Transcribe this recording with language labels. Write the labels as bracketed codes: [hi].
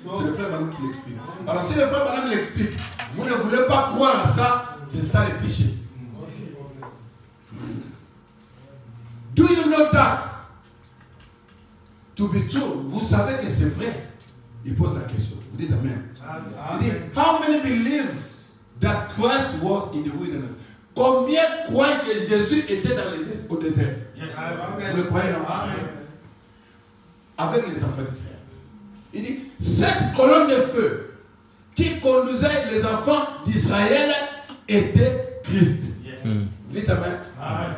[fr] C'est le frère Branham qui l'explique. Alors, si le frère Branham l'explique, vous ne voulez pas croire à ça, c'est ça le péché. [en] Do you know that? To be true, [fr] vous savez que c'est vrai. Il pose la question. Vous dites Amen. Il dit, [en] how many believe that Christ was in the wilderness? [fr] Combien croient que Jésus était au désert? Yes. Vous le croyez, non? Amen. Avec les enfants d'Israël. Il dit, cette colonne de feu qui conduisait les enfants d'Israël était Christ. Yes. Vous dites Amen. Amen.